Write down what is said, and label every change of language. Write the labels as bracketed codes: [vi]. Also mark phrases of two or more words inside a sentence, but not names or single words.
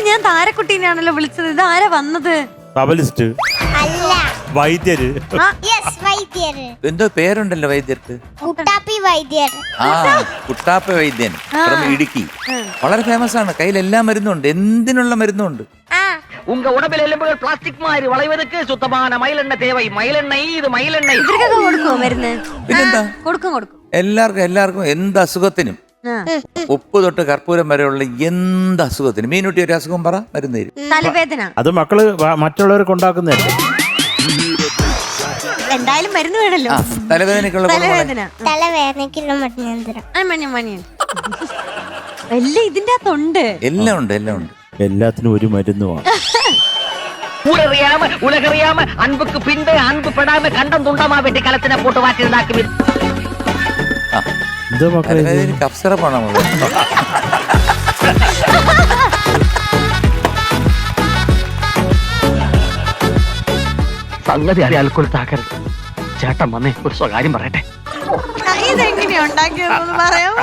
[ml] ഞാൻ താരക്കുട്ടീനാണല്ലോ വിളിച്ചത്. ഇതാരാ വന്നത്? വൈദ്യര്. എന്തോ പേരുണ്ടല്ലോ വൈദ്യർക്ക്. കുട്ടാപ്പി വൈദ്യർ. കുട്ടാപ്പി വൈദ്യൻ ഫ്രം ഇടുക്കി. വളരെ ഫേമസ് ആണ്. കയ്യിൽ എല്ലാ മരുന്നുണ്ട്. എന്തിനുള്ള മരുന്നുണ്ട്. [ta] உங்க உடம்பில் எலும்புகள் பிளாஸ்டிக் மாதிரி வளைவதற்கு சுத்தமான மயிலெண்ணெய் தேவை. மயிலெண்ணெய் இது மயிலெண்ணெய். [ml] ഇവർക്കൊക്കെ കൊടുക്കുമോ മരുന്ന്? പിന്നെന്താ? കൊടുക്കും. എല്ലാവർക്കും എന്ത് അസുഖത്തിനും ഉപ്പ് തൊട്ട് കർപ്പൂരം വരെയുള്ള എന്ത് അസുഖത്തിനും. മീനുട്ടി ഒരു അസുഖം പറ, മരുന്ന് തരും. തലവേദന അത് മക്കള് മറ്റുള്ളവർക്ക് ഉണ്ടാക്കുന്നതല്ലേ. എന്തായാലും മരുന്ന് വേണല്ലോ. തലവേദനക്കുള്ള തലവേദനയ്ക്കുള്ള മരുന്ന്. എല്ലാം ഇതിന്റെ അകത്തുണ്ട്. എല്ലാം ഉണ്ട്. എല്ലാത്തിനും ഒരു മരുന്നുമാണ്. [ta] ஊரறியாம உலகறியாம அன்புக்கு பின்பு அன்பு படாம கண்டம் துண்டமா வெட்டி களத்தின போட்டு வாட்டிருந்தாக்கி [ml] എന്തോ മക്കളെ കഫ്സിറപ്പാണോ? സംഗതി അറിയാൽ കൊടുത്താക്കരുത്. ചേട്ടൻ വന്നേ ഒരു സ്വകാര്യം പറയട്ടെ. ഇതെങ്ങനെയാ ഉണ്ടാക്കിയതെന്ന് പറയാമോ?